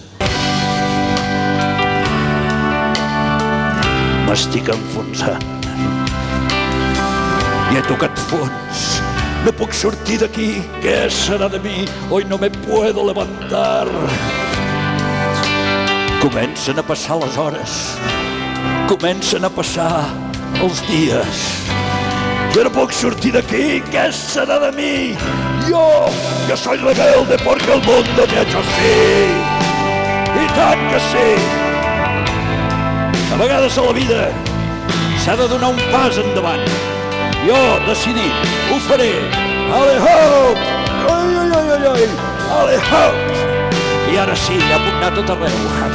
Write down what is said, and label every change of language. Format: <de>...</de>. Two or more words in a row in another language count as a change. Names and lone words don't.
<ca>M'estic enfonsant. I he tocat fons. No puc sortir d'aquí. Què serà de mi?</ca> <es>Hoy no me puedo levantar.</es> <ca>Comencen a passar les hores. Comencen a passar els dies. Jo no puc sortir d'aquí. Què serà de mi?</ca> <es>Yo soy rebelde porque el mundo me ha hecho así.</es> <ca>I tant que sí. A vegades a la vida s'ha de donar un pas endavant. Jo, decidit, ho faré. Ale-ho! Ai, ai, ai, ai, ai! Ale-ho! I ara sí, ja puc anar tot arreu.</ca>